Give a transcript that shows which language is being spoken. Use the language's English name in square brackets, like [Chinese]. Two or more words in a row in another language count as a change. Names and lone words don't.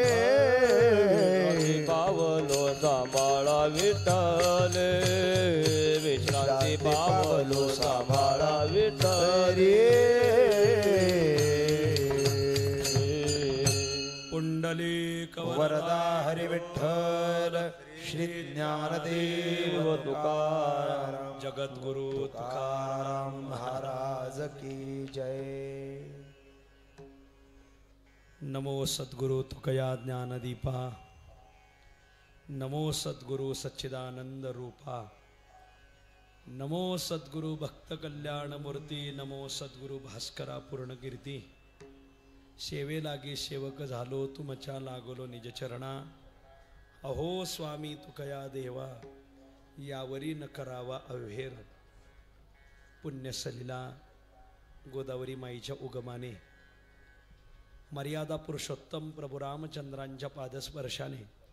[Marathi] पावलो सांभाळा विठ्ठले विश्रांती पावलो सांभाळा विठ्ठले पुंडलिक वरदा हरी विठ्ठल श्री ज्ञानदेव तुकाराम जगद्गुरु तुकाराम महाराज की जय। नमो सद्गुरु तुकया ज्ञानदीपा नमो सद्गुरु सच्चिदानंद रूपा नमो सद्गुरु भक्त कल्याण मूर्ती नमो सद्गुरु भास्करा पूर्णकीर्ती सेवे लागी सेवक झालो तुमच्या लागलो निज चरणा अहो स्वामी तुकया देवा यावरी न करावा अव्हेर पुण्यसलीला गोदावरी माईच्या उगमाने मर्यादा पुरुषोत्तम प्रभू रामचंद्रांच्या पादस्पर्शाने